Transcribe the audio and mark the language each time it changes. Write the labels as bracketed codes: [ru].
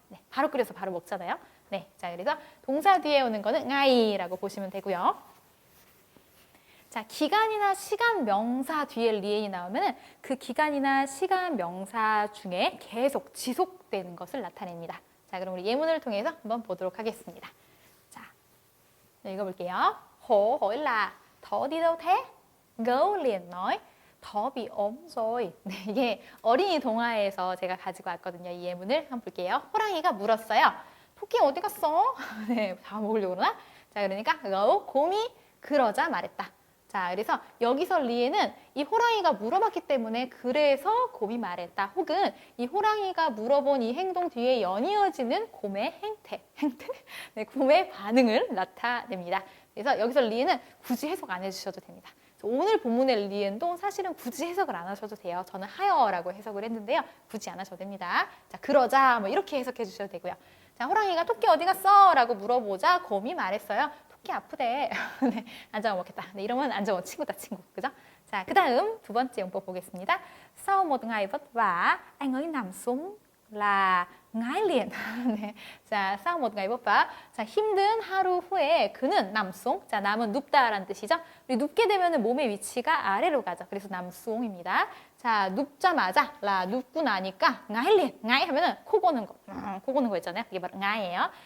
[ko] 네, 바로 끓여서 바로 먹잖아요. 네, 자, 그래서 동사 뒤에 오는 거는 nga이라고 보시면 되고요. 자, 기간이나 시간 명사 뒤에 리엔이 나오면 그 기간이나 시간 명사 중에 계속 지속되는 것을 나타냅니다. 자, 그럼 우리 예문을 통해서 한번 보도록 하겠습니다. 자, 네, 읽어볼게요. [vi] Hổ hỏi là thỏ đi đâu thế? Gấu liền nói thỏ bị ốm rồi. [ko] 네, 이게 어린이 동화에서 제가 가지고 왔거든요. 이 예문을 한번 볼게요. 호랑이가 물었어요. 토끼 어디 갔어? 네, 다 먹으려고 그러나? 자, 그러니까 곰이 그러자 말했다. 자, 그래서 여기서 리에는 이 호랑이가 물어봤기 때문에 그래서 곰이 말했다. 혹은 이 호랑이가 물어본 이 행동 뒤에 연이어지는 곰의 행태? 네, 곰의 반응을 나타냅니다. 그래서 여기서 리에는 굳이 해석 안 해주셔도 됩니다. 오늘 본문의 리엔도 사실은 굳이 해석을 안 하셔도 돼요. 저는 하여라고 해석을 했는데요. 굳이 안 하셔도 됩니다. 자, 그러자 뭐 이렇게 해석해 주셔도 되고요. 자, 호랑이가 토끼 어디 갔어? 라고 물어보자 곰이 말했어요. 어깨 아프대. 네, 안 잡아 먹겠다. 네, 이러면 안 잡아 친구다 친구. 그죠? 자, 그 다음 두 번째 용법 보겠습니다. [vi] Sau một ngày vất vả, anh ấy nằm xuống là ngái liền. 네. 자, sau một ngày vất vả. [ko] 자, 힘든 하루 후에 그는 남송. 자, 남은 눕다라는 뜻이죠. 우리 눕게 되면 몸의 위치가 아래로 가죠. 그래서 남송입니다. 자, 눕자마자 라 눕고 나니까 [vi] ngái liền. [ko] ngái 하면은 코 고는 거. 코 고는 거 있잖아요. 그게 바로 ngái 예요.